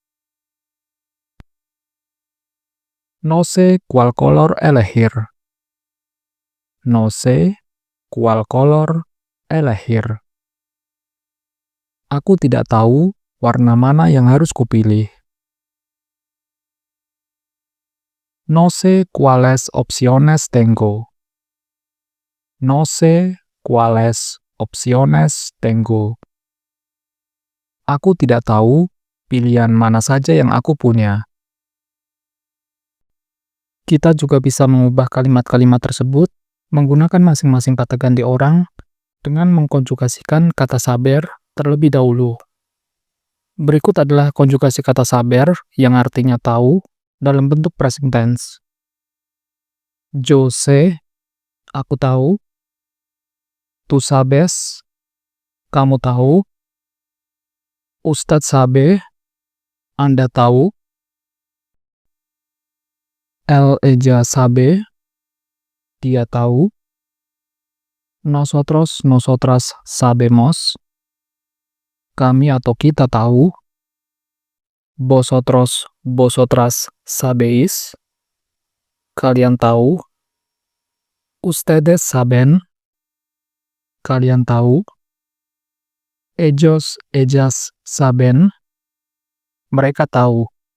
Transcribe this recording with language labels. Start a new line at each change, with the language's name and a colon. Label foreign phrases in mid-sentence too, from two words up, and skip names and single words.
Spanish: No sé cuál color elegir. No sé cuál color elegir.
Indonesian: Aku tidak tahu warna mana yang harus kupilih.
Spanish: No sé cuáles opciones tengo. No sé cuáles opciones tengo.
Indonesian: Aku tidak tahu pilihan mana saja yang aku punya. Kita juga bisa mengubah kalimat-kalimat tersebut menggunakan masing-masing kata ganti orang dengan mengkonjugasikan kata saber terlebih dahulu. Berikut adalah konjugasi kata saber yang artinya tahu dalam bentuk
English: present tense.
Spanish: Yo sé,
Indonesian: aku tahu.
Spanish: Tú sabes,
Indonesian: kamu tahu.
Spanish: Ustadz sabe,
Indonesian: Anda tahu.
Spanish: Ella sabe,
Indonesian: dia tahu.
Spanish: Nosotros, nosotras sabemos,
Indonesian: kami atau kita tahu.
Spanish: Vosotros, vosotras sabéis,
Indonesian: kalian tahu.
Spanish: Ustedes saben,
Indonesian: kalian tahu.
Spanish: Ellos, ellas saben,
Indonesian: mereka tahu.